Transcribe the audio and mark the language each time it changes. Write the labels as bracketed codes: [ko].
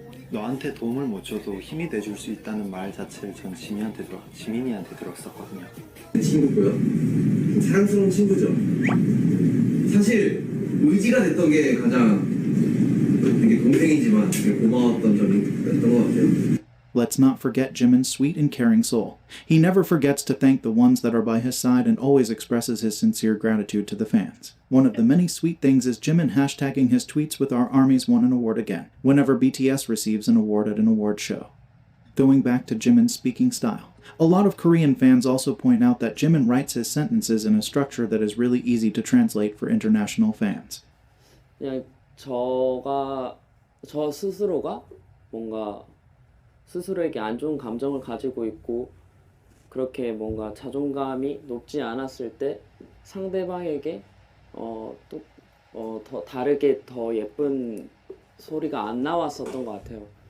[ko] 너한테 도움을 못 줘도 힘이 돼줄 수 있다는 말 자체를 전 지민이한테 들었었거든요. 친구고요. 사랑스러운 친구죠. 사실 의지가 됐던 게 가장 되게 동생이지만 되게 고마웠던 점이 있던 것 같아요. [en] Let's not forget Jimin's sweet and caring soul. He never forgets to thank the ones that are by his side and always expresses his sincere gratitude to the fans. One of the many sweet things is Jimin hashtagging his tweets with "Our armies won an award again" whenever BTS receives an award at an award show. Going back to Jimin's speaking style, a lot of Korean fans also point out that Jimin writes his sentences in a structure that is really easy to translate for international fans. [ko] 그냥 저 스스로가 뭔가 스스로에게 안 좋은 감정을 가지고 있고 그렇게 뭔가 자존감이 높지 않았을 때 상대방에게 더 다르게 더 예쁜 소리가 안 나왔었던 것 같아요.